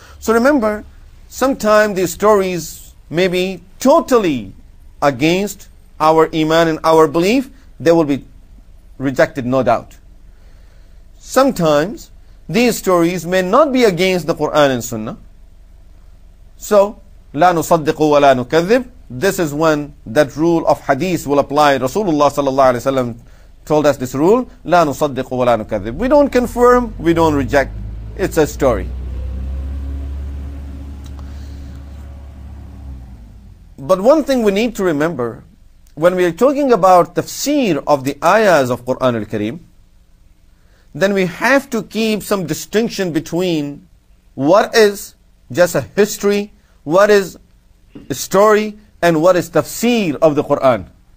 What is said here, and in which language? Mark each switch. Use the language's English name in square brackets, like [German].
[English] So remember, sometimes these stories may be totally against our iman and our belief. They will be rejected, no doubt. Sometimes these stories may not be against the Quran and Sunnah. [Arabic] So, لا نصدق ولا نكذب. [English] This is when that rule of hadith will apply. Rasulullah sallallahu alayhi wa sallam told us this rule, [Arabic] لا نصدق ولا نكذب. [English] We don't confirm, we don't reject. It's a story. But one thing we need to remember, when we are talking about tafsir of the ayahs of Quran al-Kareem, then we have to keep some distinction between what is just a history, what is a story, and what is tafsir of the Quran.